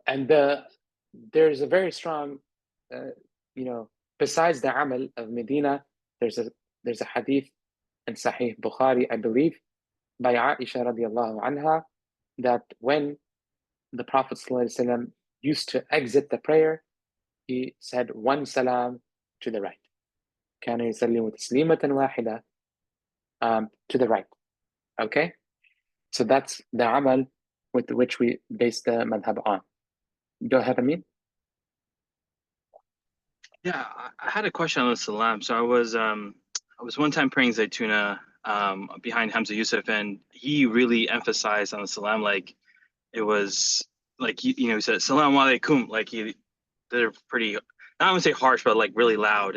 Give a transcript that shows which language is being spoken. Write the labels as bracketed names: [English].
[English] And there's a very strong, besides the amal of Medina, there's a hadith in Sahih Bukhari, I believe, by Aisha radiallahu anha, that when the Prophet ﷺ used to exit the prayer, he said one salam to the right. [Arabic] كان يسلم تسليمة واحدة [English] to the right. Okay? So that's the amal with which we base the madhab on. Go ahead, Amin. Yeah, I had a question on the salam. So I was one time praying Zaytuna behind Hamza Yusuf, and he really emphasized on the salam, like it was like he said Assalamu alaikum, like they're pretty, I wouldn't say harsh, but like really loud.